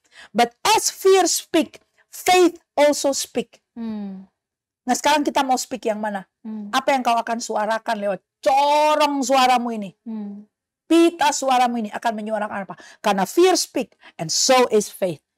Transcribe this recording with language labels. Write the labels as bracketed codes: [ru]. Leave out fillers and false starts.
[en] But as fear speak, faith also speak. [id] Nah sekarang kita mau [en] speak [id] yang mana? Apa yang kau akan suarakan lewat corong suaramu ini? Pita suaramu ini akan menyuarakan apa? Karena [en] fear speak and so is faith.